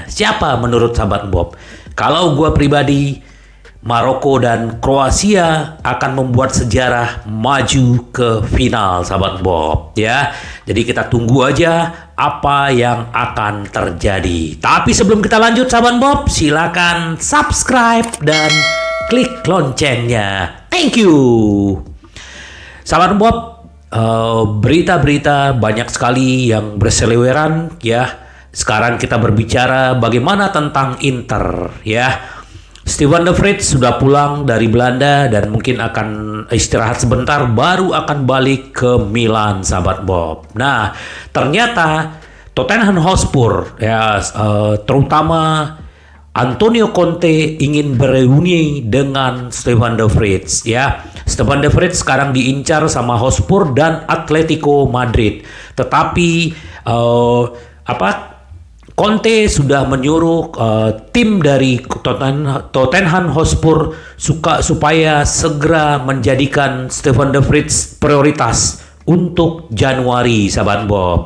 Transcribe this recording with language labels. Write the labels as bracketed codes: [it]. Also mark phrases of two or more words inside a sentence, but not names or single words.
[id] Siapa menurut sahabat Bob? Kalau gue pribadi, Maroko dan Kroasia akan membuat sejarah maju ke final, sahabat Bob. Ya, jadi kita tunggu aja apa yang akan terjadi. Tapi sebelum kita lanjut, sahabat Bob, silakan subscribe dan klik loncengnya. [en] Thank you. [id] Sahabat Bob, berita-berita banyak sekali yang berseliweran ya. Sekarang kita berbicara bagaimana tentang Inter ya. Steven de Vrij sudah pulang dari Belanda dan mungkin akan istirahat sebentar, baru akan balik ke Milan, sahabat Bob. Nah, ternyata Tottenham Hotspur ya, terutama Antonio Conte ingin bereuni dengan Steven de Vrij ya. Steven de Vrij sekarang diincar sama Hotspur dan Atletico Madrid. Tetapi Conte sudah menyuruh tim dari Tottenham Hotspur supaya segera menjadikan Steven de Vrij prioritas untuk Januari, sahabat Bob.